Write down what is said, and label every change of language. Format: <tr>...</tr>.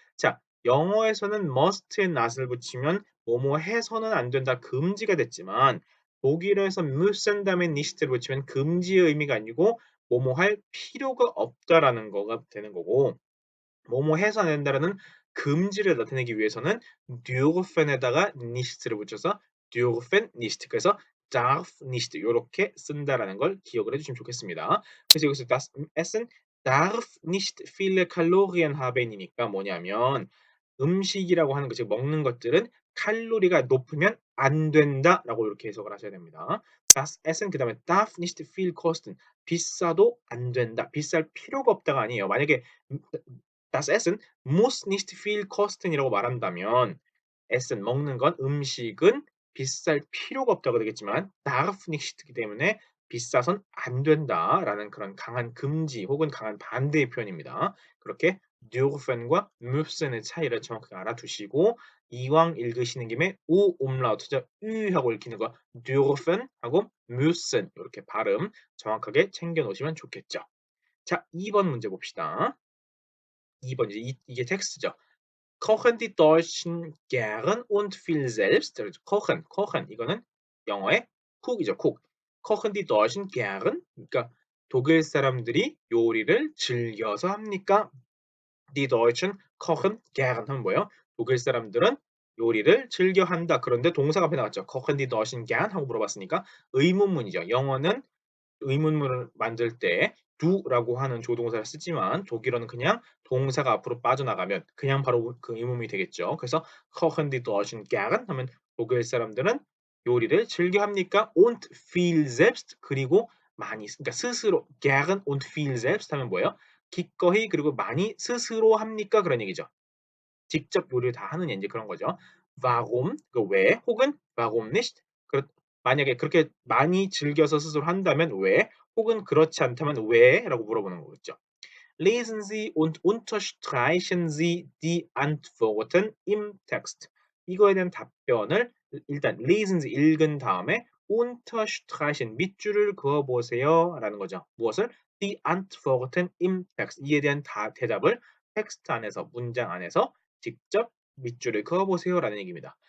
<ko>자, 영어에서는 must에 not을 붙이면 뭐뭐 해서는 안 된다 금지가 됐지만 독일어에서 müssen 다음에 nicht를 붙이면 금지의 의미가 아니고 뭐뭐 할 필요가 없다라는 거가 되는 거고 뭐뭐 해서 안 된다라는 금지를 나타내기 위해서는 dürfen에다가 nicht를 붙여서</ko> <de>dürfen nicht</de> <ko>그래서</ko> <de>darf nicht</de> <ko>이렇게 쓴다라는 걸 기억을 해주시면 좋겠습니다. 그래서 여기서</ko> <de>das Essen darf nicht viele Kalorien haben</de> <ko>이니까 뭐냐면 음식이라고 하는 것, 즉 먹는 것들은 칼로리가 높으면 안 된다라고 이렇게 해석을 하셔야 됩니다. Das Essen 그다음에</ko> <de>darf nicht viel kosten</de> <ko>비싸도 안 된다. 비쌀 필요가 없다가 아니에요. 만약에</ko> <de>Das Essen muss nicht viel kosten</de> <ko>이라고 말한다면 Essen 먹는 건 음식은 비쌀 필요가 없다고 되겠지만 darf nicht이기 때문에 비싸선 안 된다라는 그런 강한 금지 혹은 강한 반대의 표현입니다. 그렇게 dürfen과 müssen의 차이를 정확하게 알아두시고 이왕 읽으시는 김에 우 umlaut죠. ü 하고 읽히는 거 dürfen 하고 müssen 이렇게 발음 정확하게 챙겨 놓으시면 좋겠죠. 자, 2번 문제 봅시다. 2번 이게 텍스트죠.</ko> <de>Kochen die Deutschen gern und viel selbst?</de> <ko>kochen, kochen 이거는 영어의 cook이죠, cook.</ko> <de>Kochen die Deutschen gern?</de> <ko>그러니까 독일 사람들이 요리를 즐겨서 합니까?</ko> <de>Die Deutschen kochen gern</de> <ko>하면 뭐예요? 독일 사람들은 요리를 즐겨 한다. 그런데 동사가 앞에 나왔죠.</ko> <de>Kochen die Deutschen gern</de> <ko>하고 물어봤으니까 의문문이죠. 영어는 의문문을 만들 때 do라고 하는 조동사를 쓰지만 독일어는 그냥 동사가 앞으로 빠져나가면 그냥 바로 그 의문문이 되겠죠. 그래서</ko> <de>kochen die Deutschen gern</de> <ko>하면 독일 사람들은 요리를 즐겨 합니까?</ko> <de>und viel selbst</de> <ko>그리고 많이 그러니까 스스로</ko> <de>gern und viel selbst</de> <ko>하면 뭐예요? 기꺼이 그리고 많이 스스로 합니까? 그런 얘기죠. 직접 요리를 다 하느냐 인제 그런 거죠. warum 그 왜 혹은</ko> <de>warum nicht</de> <ko>만약에 그렇게 많이 즐겨서 스스로 한다면 왜 혹은 그렇지 않다면 왜라고 물어보는 거겠죠.</ko> <de>Lesen Sie und unterstreichen Sie die Antworten im Text.</de> <ko>이거에 대한 답변을 일단 lesen Sie 읽은 다음에 unterstreichen 밑줄을 그어 보세요라는 거죠.</ko> <de>무엇을? Die Antworten im Text.</de> <ko>이에 대한 대답을 텍스트 안에서 문장 안에서 직접 밑줄을 그어 보세요라는 얘기입니다.</ko>